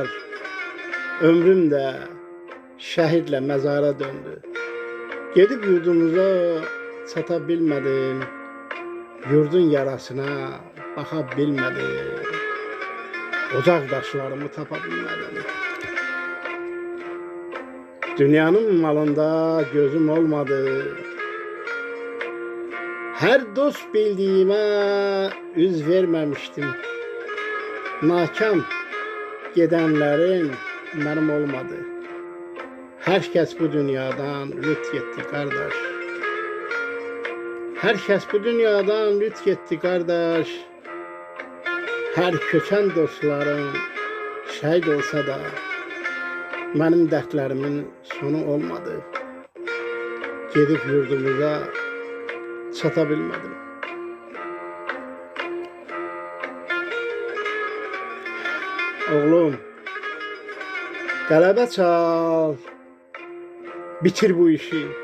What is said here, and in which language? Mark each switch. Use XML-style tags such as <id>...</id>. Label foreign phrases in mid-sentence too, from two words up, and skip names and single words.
<az>Ömrüm də şəhidlə məzara döndü. Gedib yurdumuza çata bilmədim. Yurdun yarasına baxa bilmədim. Ocaq daşlarımı tapa bilmədim. Dünyanın malında gözüm olmadı.</az> <tr>Her dost bildiğime üz vermemiştim. Nakam gedenlerin benim olmadı. Herkes bu dünyadan lüt gitti kardeş. Herkes bu dünyadan lüt gitti kardeş. Her köçen dostlarım şahit olsa da benim dertlerimin sonu olmadı.</tr> <az>Gedib yurdumuza çatabilmedim. Oğlum, qələbə çal, bitir bu işi.</az>